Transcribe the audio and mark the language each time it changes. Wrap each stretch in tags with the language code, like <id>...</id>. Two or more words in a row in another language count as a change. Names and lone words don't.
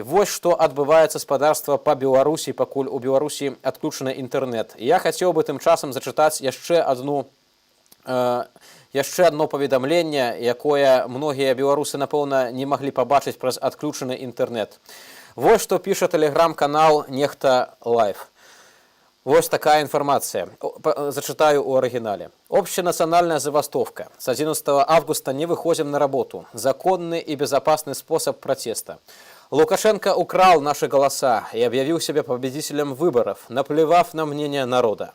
<be>Вось што адбываецца гаспадарства па Беларусі, пакуль у Беларусі адключаны інтэрнэт. Я хацеў бы тым часам зачытаць яшчэ одно паведамленне, якое многія беларусы, напэўна, не маглі пабачыць праз адключаны інтэрнэт. Вось што піша тэлеграм-канал «Нехта Лайф».</be> <ru>Вот такая информация. Зачитаю у оригинале. Общенациональная забастовка. С 11 августа не выходим на работу. Законный и безопасный способ протеста. Лукашенко украл наши голоса и объявил себя победителем выборов, наплевав на мнение народа.</ru>